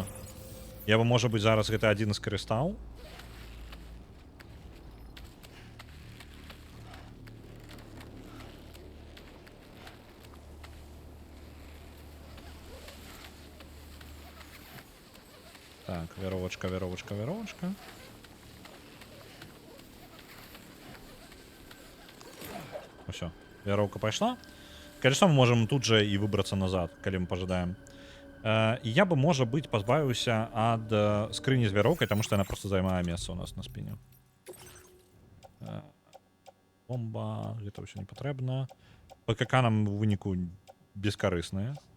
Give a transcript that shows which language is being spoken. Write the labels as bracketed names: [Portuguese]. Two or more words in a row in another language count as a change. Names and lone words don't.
[Belarusian] Я бы, можа быць, зараз гэта адзін скарыстаў. Так, [Russian] веровочка, веровочка, веровочка. [Belarusian] Усё, веровка пайшла. [Russian] Конечно, мы можем тут же и выбраться назад, [Belarusian] калі мы пожадаем. Я бы, можа быць, пазбавіўся ад скрыні з вяроўкай, таму што яна просто займае месца у нас на спіне. Бомба, гэта ўсё не патрэбна. ПКК нам у выніку бескарысная.